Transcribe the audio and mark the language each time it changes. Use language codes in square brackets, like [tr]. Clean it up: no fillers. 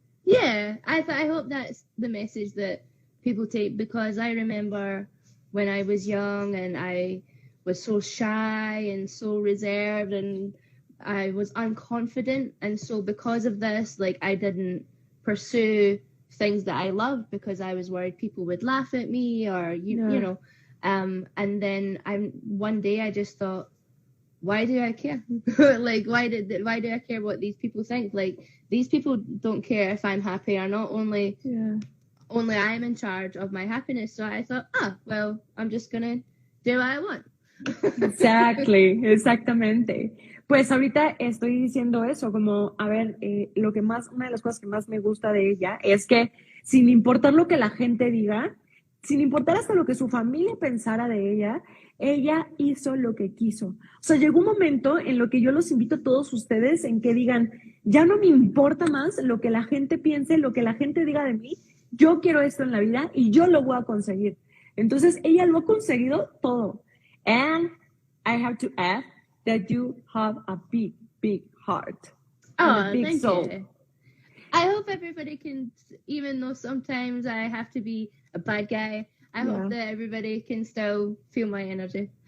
[en] Yeah, I hope that's the message that people take, because I remember when I was young and I was so shy and so reserved and I was unconfident, and so because of this, like, I didn't pursue things that I loved because I was worried people would laugh at me or you know. And then one day I just thought, why do I care? Like, why do I care what these people think? Like, these people don't care if I'm happy or not. Only I'm in charge of my happiness. So I thought, well, I'm just gonna do what I want. Exactly, [es] exactamente. Pues ahorita estoy diciendo eso, como, a ver, una de las cosas que más me gusta de ella es que sin importar lo que la gente diga, sin importar hasta lo que su familia pensara de ella hizo lo que quiso. O sea, llegó un momento en lo que yo los invito a todos ustedes en que digan, ya no me importa más lo que la gente piense, lo que la gente diga de mí, yo quiero esto en la vida y yo lo voy a conseguir. Entonces, ella lo ha conseguido todo. [en] And I have to add that you have a big, big heart. And a big thank soul. you. I hope everybody can, even though sometimes I have to be a bad guy, I hope that everybody can still feel my energy.